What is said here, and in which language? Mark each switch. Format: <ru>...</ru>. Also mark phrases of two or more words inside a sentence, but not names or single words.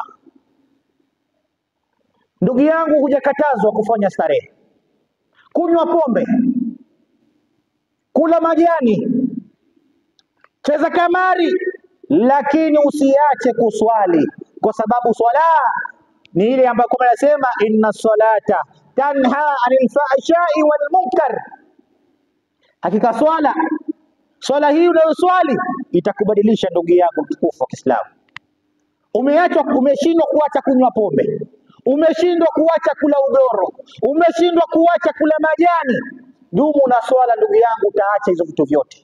<sw>Ndugu yangu, hujakatazwa kufanya starehe. kunywa pombe, kula majani, cheza kamari, lakini usiache kuswali, kwa sababu swala ni ile ambayo kama nasema</sw> <ar>إن الصلاة تنهى عن الفحشاء والمنكر.</ar> <sw>Hakika swala hii unayoswali itakubadilisha ndugu yangu mtukufu wa Kiislamu. Umeshindwa kuacha kunywa pombe, umeshindwa kuacha kula ugoro, umeshindwa kuacha kula majani, dumu na swala ndugu yangu, utaacha hizo vitu vyote.</sw>